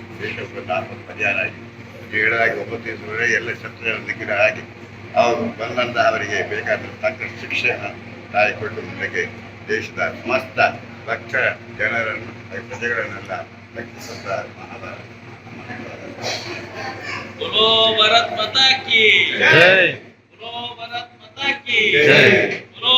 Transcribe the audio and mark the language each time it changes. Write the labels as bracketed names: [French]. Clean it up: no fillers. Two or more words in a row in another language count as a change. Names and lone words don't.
[Kannada] ದೇಶಕ್ಕೆ ಆಪತ್ತು ಪರಿಹಾರ ಆಗಿ ಹೇಳಾಗಿ 9 ದಿವಸವರೆಗೆ ಎಲ್ಲ ಶತ್ರುಗಳನ್ನು ನಿಗ್ರಹ ಆಗಿ ಅವರು ಬಂದಂತ ಅವರಿಗೆ ಬೇಕಾದ ತಕ್ಕ ಶಿಕ್ಷೆಯನ್ನು ತಾಯಿ ಕೊಟ್ಟು ಮುಂದಕ್ಕೆ ದೇಶದ ಸಮಸ್ತ ಲಕ್ಷ ಜನರನ್ನು ಪ್ರಜೆಗಳನ್ನೆಲ್ಲ ರಕ್ಷಿಸುತ್ತ ಮಹಾಭಾರತ. [Hindi] बोलो भारत माता की जय, बोलो भारत माता की जय।